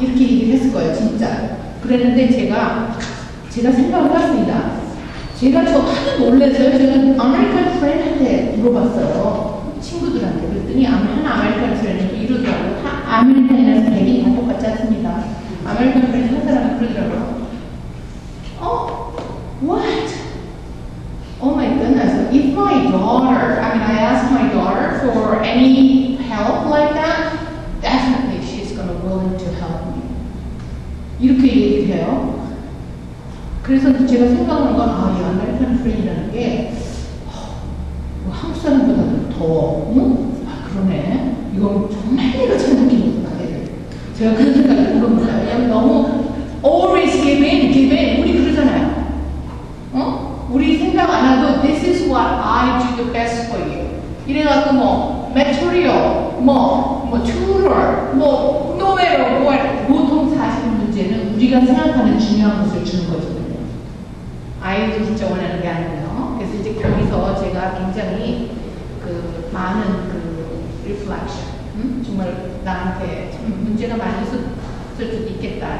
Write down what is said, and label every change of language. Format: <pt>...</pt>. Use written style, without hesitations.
<ko>이렇게 얘기를 했을 거예요, 진짜. 그랬는데 제가 생각을 해봤습니다. 제가 저 하도 놀라서요. 제가 아메리칸 프렌드한테 물어봤어요. 친구들한테. 그랬더니 한 아메리칸 프렌드 이러더라고요. 아메리칸이라서 백인 다 똑같지 않습니다. 아메리칸 프렌드 한 사람이 그러더라고요.</ko> <en>What? Oh my goodness. If my daughter, I asked my daughter for any help like that, definitely she's going to willing to help me.</en> <ko>이렇게 얘기를 해요. 그래서 제가 생각하는 건, 이 아메리칸 프렌이라는 게, 뭐 한국 사람보다도 더, 그러네. 이건 정말 내가 잘 느끼는구나, 애들. 제가 그런 생각을 한 겁니다. 왜냐면 너무,</ko> <en>always give in.</en> <ko>우리 그러잖아요. 우리 생각 안 하고,</ko> <en>this is what I do the best for you.</en> <ko>이래갖고 뭐,</ko> <en>material, tutor, no matter what.</en> <ko>보통 사실 문제는 우리가 생각하는 중요한 것을 주는 거거든요. 아이도 진짜 원하는 게 아니고요. 그래서 이제 거기서 제가 굉장히 많은 reflection, 정말 나한테 참 문제가 많이 있을 수도 있겠다.</ko>